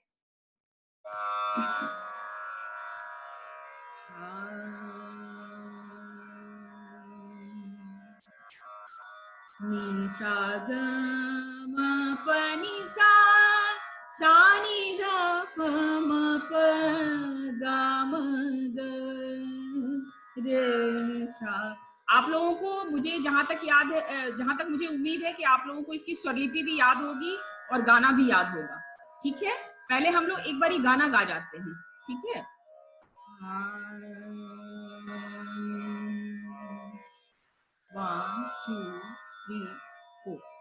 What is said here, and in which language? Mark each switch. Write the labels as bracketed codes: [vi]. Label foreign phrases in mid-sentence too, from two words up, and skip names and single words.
[hi] नी सा ग म प नी सा, सा नी ध प म प ग म ग रे सा। आप लोगों को, मुझे जहां तक याद है, जहां तक मुझे उम्मीद है कि आप लोगों को इसकी स्वरलिपि भी याद होगी और गाना भी याद होगा। ठीक है, पहले हम लोग एक बार गाना गा जाते हैं। ठीक है? 1 2 3 4।